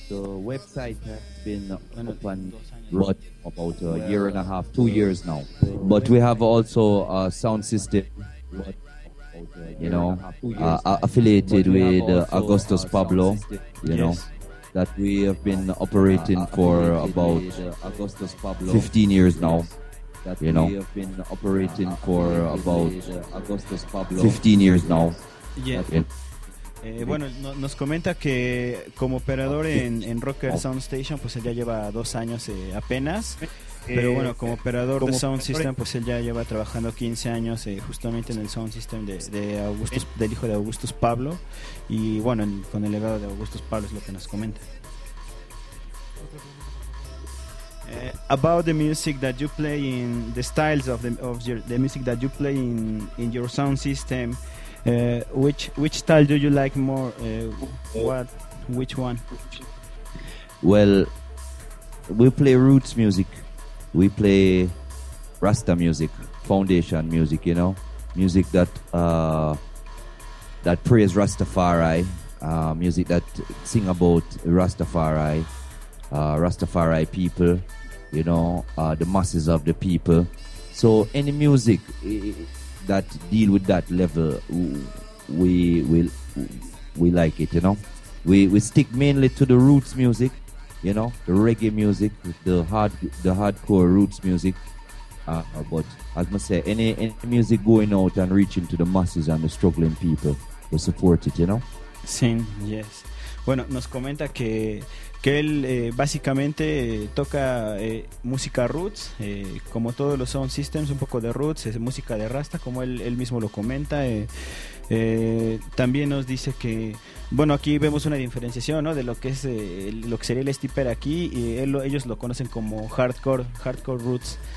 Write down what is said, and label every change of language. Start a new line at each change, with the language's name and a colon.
English: But we have also a sound system, you know, affiliated with Augustus Pablo, you know. That we have been operating for about 15 years now. You know, we have been operating for about Augustus Pablo 15 years now. Yeah.
Spanish: Bueno, nos comenta que como operador en Rocker Sound Station, pues él ya lleva 2 años apenas. Pero bueno, como operador de Sound System, pues él ya lleva trabajando 15 años justamente en el Sound System del hijo de Augustus Pablo. Y bueno, con el legado de Augustus Pablo es lo que nos comenta.
English: About the music that you play in, the styles of the music that you play in your Sound System, which style do you like more? Which one? Well, we play roots music. We play Rasta music, foundation music, you know, music that prays Rastafari, music that sing about Rastafari, Rastafari people, you know, the masses of the people. So any music that deal with that level, we we like it, you know. We stick mainly to the roots music, you know, the reggae music, the hardcore roots music. But as I say, any music going out and reaching to the masses and the struggling people, we support it, you know.
Spanish: Sí,
English: yes.
Spanish: Bueno, nos comenta que él básicamente toca música roots, como todos los sound systems, un poco de roots, es música de rasta, como él mismo lo comenta. También nos dice que, bueno, aquí vemos una diferenciación, ¿no?, de lo que es lo que sería el stipper aquí, y ellos lo conocen como hardcore roots.